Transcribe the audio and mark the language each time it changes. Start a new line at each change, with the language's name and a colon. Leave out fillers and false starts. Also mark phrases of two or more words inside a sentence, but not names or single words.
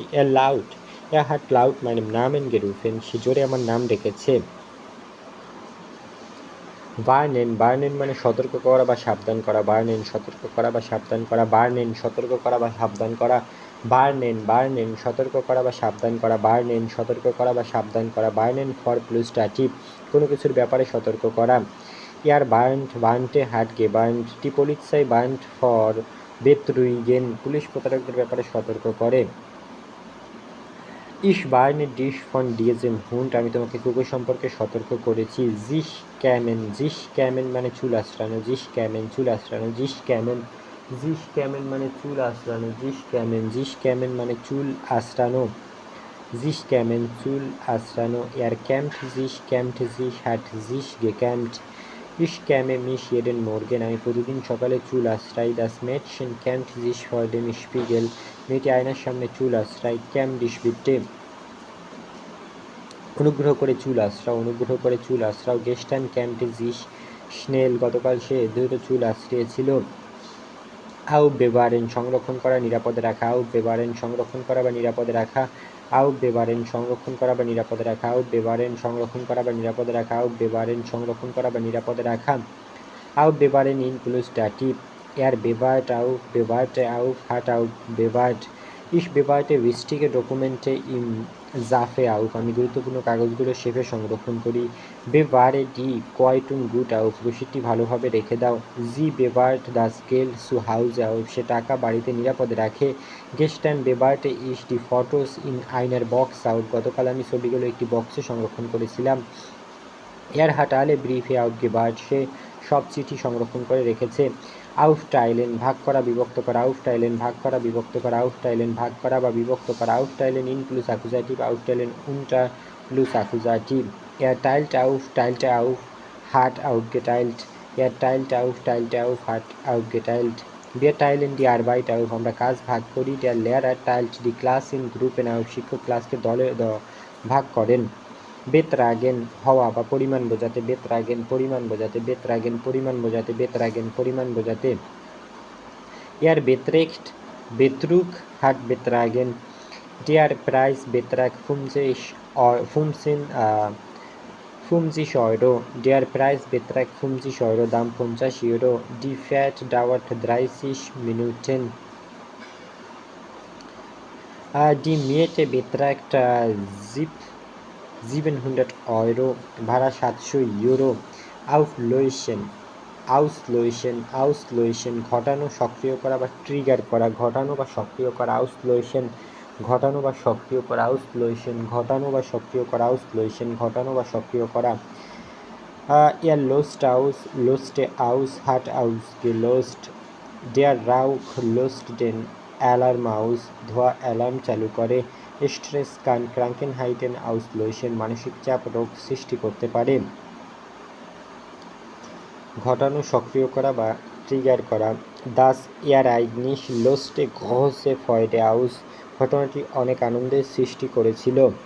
German: er hat laut meinen Namen gerufen,
Bangla: সে জোরে আমার নাম ডেকেছে। warnen মানে সতর্ক করা বা সাবধান করা, warnen সতর্ক করা বা সাবধান করা, warnen সতর্ক করা বা সাবধান করা, warnen সতর্ক করা বা সাবধান করা, warnen সতর্ক করা বা সাবধান করা,
German: warnen for plus Dativ,
Bangla: কোনো কিছুর ব্যাপারে সতর্ক করা।
German: warnte hat gewarnt, die Polizei warnt for Betrügen,
Bangla: পুলিশ প্রতারকদের ব্যাপারে সতর্ক করে।
German: ich warne dich von diesem Hund,
Bangla: আমি তোমাকে কুকুর সম্পর্কে সতর্ক করেছি।
German: sich kämen
Bangla: মানে চুল আঁচড়ানো,
German: sich kämen
Bangla: চুল আঁচড়ানো,
German: sich kämen
Bangla: মানে চুল আঁচড়ানো,
German: sich kämen
Bangla: মানে চুল আঁচড়ানো,
German: sich kämen
Bangla: চুল আঁচড়ানো।
German: er kämmt sich hat sich gekämmt, ich kämme mich jeden Morgen,
Bangla: আমি প্রতিদিন সকালে চুল আঁচড়াই।
German: das Mädchen kämmt sich vor dem Spiegel,
Bangla: মেয়েটি আয়নার সামনে চুল আঁচড়ায়।
German: kämm dich bitte,
Bangla: অনুগ্রহ করে চুল আঁচড়াও, অনুগ্রহ করে চুল আঁচড়াও।
German: gestern kämmte sich schnell,
Bangla: গতকাল সে দ্রুত চুল আঁচড়িয়েছিল। aufbewahren সংরক্ষণ করা, নিরাপদে রাখা, aufbewahren সংরক্ষণ করা বা নিরাপদে রাখা, aufbewahren সংরক্ষণ করা বা নিরাপদে রাখা, aufbewahren সংরক্ষণ করা বা নিরাপদে রাখা, aufbewahren সংরক্ষণ করা বা নিরাপদে রাখা।
German: aufbewahren in plus Dativ, er bewahrte auf, hat aufbewahrt, ich bewahrte wichtige Dokumente im Safe auf,
Bangla: আমি গুরুত্বপূর্ণ কাগজগুলো শেফে সংরক্ষণ করি।
German: bewahre die Quietung gut auf,
Bangla: রসিদটি ভালোভাবে রেখে দাও।
German: sie bewahrt das Geld zu Hause auf,
Bangla: সে টাকা বাড়িতে নিরাপদে রাখে।
German: gestern bewahrte ich die Fotos in einer Box auf,
Bangla: গতকাল আমি ছবিগুলো একটি বক্সে সংরক্ষণ করেছিলাম।
German: er hat alle Briefe aufbewahrt,
Bangla: সে সব চিঠি সংরক্ষণ করে রেখেছে। aufteilen ভাগ করা বিভক্ত করা, aufteilen ভাগ করা বিভক্ত করা, aufteilen ভাগ করা বা বিভক্ত করা,
German: aufteilen in plus Akkusativ, aufteilen unter plus Akkusativ, er teilte auf, hat aufgeteilt, er teilte auf, hat aufgeteilt, wir teilen die Arbeit auf,
Bangla: আমরা কাজ ভাগ করি।
German: der Lehrer teilt die Class in Gruppen auf,
Bangla: শিক্ষক ক্লাসকে দলে ভাগ করেন। betragen হওয়া বা পরিমাণ বোঝাতে, betragen পরিমাণ বোঝাতে, betragen পরিমাণ বোঝাতে, betragen পরিমাণ বোঝাতে।
German: er betrug hat betragen, der Preis betrag 50 Euro, der Preis betrag 50 Euro, দাম 50 Euro, die Fahrt dauert 30 Minuten, die Miete betragt 700 Euro,
Bangla: ভাড়া 700 Euro, auslöschen ঘটানো সক্রিয় করা বা ট্রিগার করা, ঘটানো বা সক্রিয় করা, auslöschen ঘটানো বা সক্রিয় করা, auslöschen ঘটানো বা সক্রিয় করা, auslöschen ঘটানো বা সক্রিয় করা।
German: er löste aus, hat ausgelöst, der Rauch löst den Alarm aus,
Bangla: ধোঁয়া অ্যালার্ম চালু করে।
German: Stress kann Krankheiten auslösen,
Bangla: মানসিক চাপ রোগ সৃষ্টি করতে পারে। ঘটানো সক্রিয় করা বা ট্রিগার করা।
German: Das Ereignis löste große Freude aus,
Bangla: ঘটনাটি অনেক আনন্দের সৃষ্টি করেছিল।